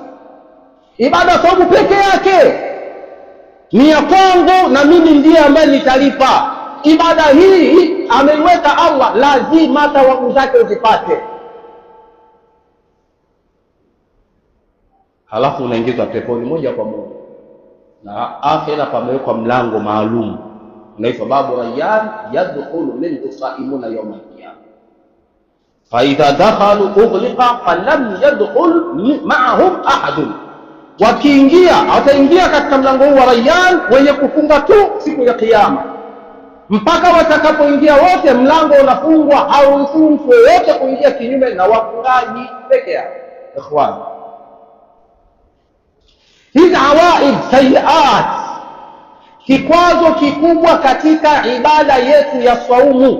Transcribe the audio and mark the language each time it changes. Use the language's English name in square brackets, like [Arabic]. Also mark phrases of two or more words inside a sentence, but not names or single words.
[Swahili] Ibada saumu peke yake ni ya kwangu na mimi ndiye ambaye nitalipa. Ibada hii ameiweka Allah, lazima thawabu zake uzipate. Halafu unaingizwa peponi moja kwa moja, na akhira pamewekwa mlango maalum unaitwa babu Rayyan, [Arabic] يدخل منه الصائمون يوم القيامة. فإذا دخلوا أغلق فلم يدخل معهم أحد. [Swahili] Wakiingia, wataingia katika mlango huu wa Rayyan wenye kufunga tu siku ya kiyama. Mpaka watakapoingia wote, mlango unafungwa, hauruhusu mtu yeyote kuingia kinyume na wafungaji peke yao. Ikhwan, hizi [Arabic] عوائد سيئات, [Swahili] kikwazo kikubwa katika ibada yetu ya saumu.